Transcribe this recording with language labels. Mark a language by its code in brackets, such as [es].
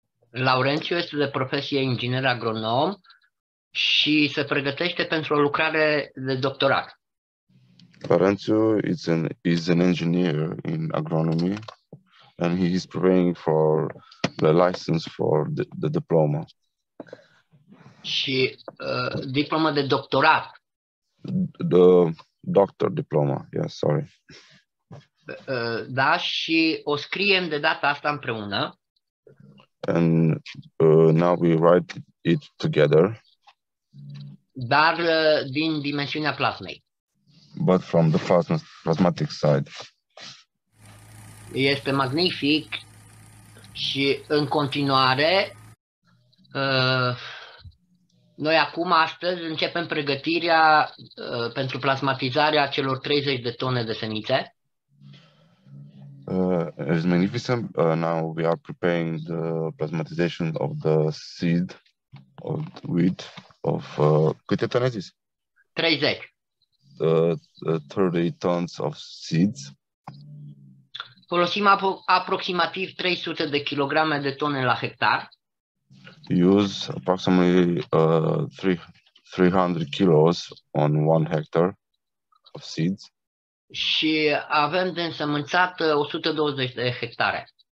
[ro] Laurențiu este de profesie inginer agronom și se pregătește pentru o lucrare de doctorat. [en] Laurențiu is an engineer in agronomy, and he is preparing for the license for the diploma. [ro] Și diplomă de doctorat. [en] The doctor diploma, yes, sorry. [ro] Da, și o scriem de data asta împreună. [en] And now we write it together. [ro] Dar din dimensiunea plasmei. [en] But from the plasmatic side. [ro] Este magnific și în continuare noi acum, astăzi, începem pregătirea pentru plasmatizarea celor 30 de tone de semințe. [en] It's magnificent. Now we are preparing the plasmatization of the seed of wheat of [ro] câte tone ai zis? 30. [en] 30 tons of seeds. [ro] Folosim aproximativ 300 de kilograme de tone la hectar. [en] Use approximately 300 kilos on 1 hectare of seeds. [ro] Și avem de însămânțat 120 de hectare.